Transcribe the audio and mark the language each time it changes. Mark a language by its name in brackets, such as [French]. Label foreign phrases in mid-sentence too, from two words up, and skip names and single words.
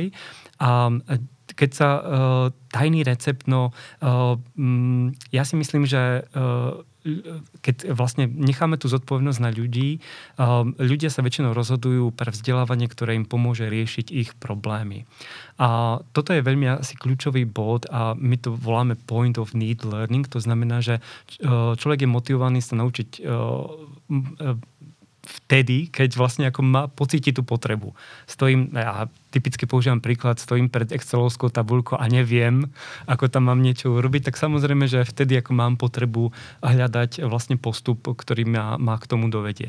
[Slovak] A keď sa tajný recept, ja si myslím, že keď vlastne necháme tú zodpovednosť na ľudí, ľudia sa väčšinou rozhodujú pre vzdelávanie, ktoré im pomôže riešiť ich problémy. A toto je veľmi asi kľúčový bod a my to voláme [English] point of need learning. [Slovak] To znamená, že človek je motivovaný sa naučiť vtedy, keď vlastne ako pocíti tú potrebu. Ja typicky používam príklad, stojím pred excelovskou tabuľkou a neviem, ako tam mám niečo urobiť, tak samozrejme, že vtedy ako mám potrebu hľadať vlastne postup, ktorý ma k tomu dovedie.